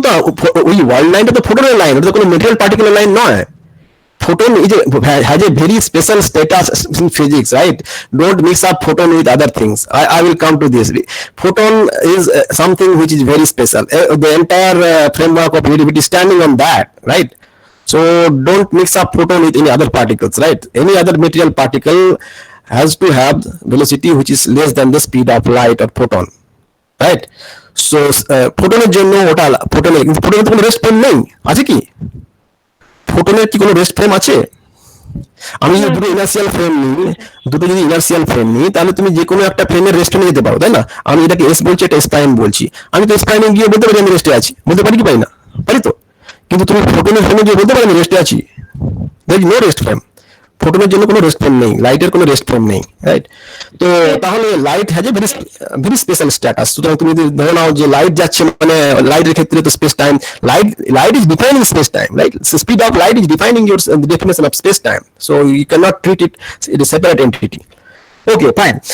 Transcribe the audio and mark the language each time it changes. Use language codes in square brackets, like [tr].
[bn] তো ওই ওয়ার্ল্ড লাইনটা তো ফোটনের লাইন, ওটা তো কোনো মেটেরিয়াল পার্টিকুলার লাইন নয়। [en] photon has a very special status in physics, right? Don't mix up photon with other things. I will come to this. Photon is something which is very special. The entire framework of relativity is standing on that, right? So don't mix up photon with any other particles, right? Any other material particle has to have velocity which is less than the speed of light or photon, right? [bn] So ফোটনের জন্য ওটা ফোটনের ফোটনের তো কোনো rest frame নেই, আছে কি? ফোটনের কি কোনো rest frame আছে? আমি যদি দুটো ইনার্সিয়াল ফ্রেম নিই, দুটো যদি ইনার্সিয়াল ফ্রেম নিই, তাহলে তুমি যে কোনো একটা ফ্রেমের রেস্টে নিয়ে যেতে পারো, তাই না? আমি এটাকে এস বলছি, এটা এস প্রাইম বলছি, আমি তো এস প্রাইমে গিয়ে বলতে পারি আমি রেস্টে আছি, বলতে পারি কি পারি না? পারি তো। কিন্তু তুমি ফোটনের ফ্রেমে গিয়ে বলতে পারি আমি রেস্টে আছি? [en] There is no rest frame. [bn] ফোটনের জন্য কোনো রেস্ট ফ্রেম নেই, লাইটের কোনো রেস্ট ফ্রেম নেই, রাইট? তো তাহলে [en] Light has a very special status. [bn] সুতরাং তুমি যদি ধরে নাও যে লাইট যাচ্ছে, মানে লাইটের ক্ষেত্রে তো space time, [en] Light is defining space time, right? Speed of light is defining your definition of space time, so you cannot treat it as a separate entity. Okay, fine.